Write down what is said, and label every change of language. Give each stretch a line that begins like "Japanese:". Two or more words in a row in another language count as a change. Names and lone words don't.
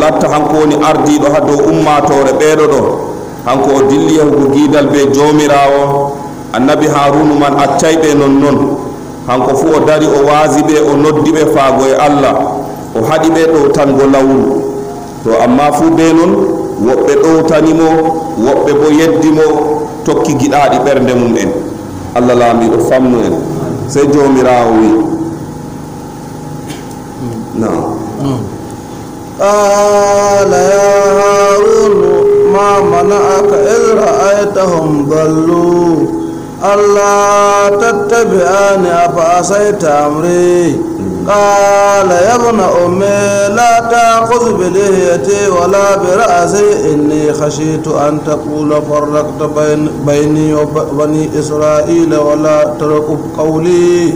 Fula: latta hanko woni ardiɗo ha dow ummatore ɓeɗo ɗo hanko o dilli yahugo guidal be jomirawo annabi harunu man accayɓe non hanko fu o dari o waasi ɓe o noddi ɓe faago e allah o haɗi ɓe ɗowtango lawru to amma fu be non woɓɓe ɗowtanimo woɓɓe bo yeddimo tokki giɗaɗi ɓernde mum en allah laamiɗo famnu en sey jomirawo wi
Arabic: قال يا هارون ما منعك إذ رأيتهم ضلوا ألا تتبعني أفعصيت أمري قال يا ابن أمي لا تأخذ بلحيتي ولا برأسي إني خشيت أن تقول فرقت بيني وبني إسرائيل ولا ترقب قولي.